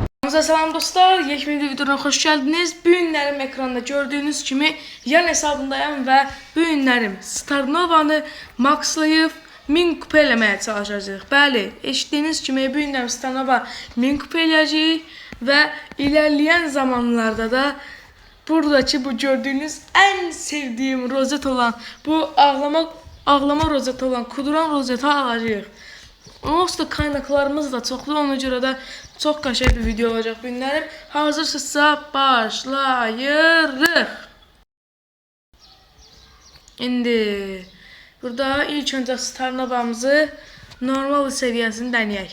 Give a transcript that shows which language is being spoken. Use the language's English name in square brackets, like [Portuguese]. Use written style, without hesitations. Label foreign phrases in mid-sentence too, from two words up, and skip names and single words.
[Turkish] Kanalımıza selam dostlar. Yeni videodan hoş geldiniz. Bu günlerim ekranda gördüğünüz kimi yan hesabındayım ve bu günlerim Starnova'nı maxlayıp 1000 kupa [Azerbaijani] eləməyə çalışacağıq. Bəli, eşitdiyiniz kimi bu günlerim Starnova 1000 kupa eləyəcəyik ve ilerleyen zamanlarda da buradaki bu gördüğünüz en sevdiğim rozet olan bu ağlama rozeti olan kuduran rozeti alacağıq. Onsuz kaynaklarımız da çoxlu, ona görə də çox qəşəng bir video olacaq bu günlərim. Hazırsınızsa başlayırıq. İndi burada ilk öncə Starnova'mızı normal seviyəsini denəyək.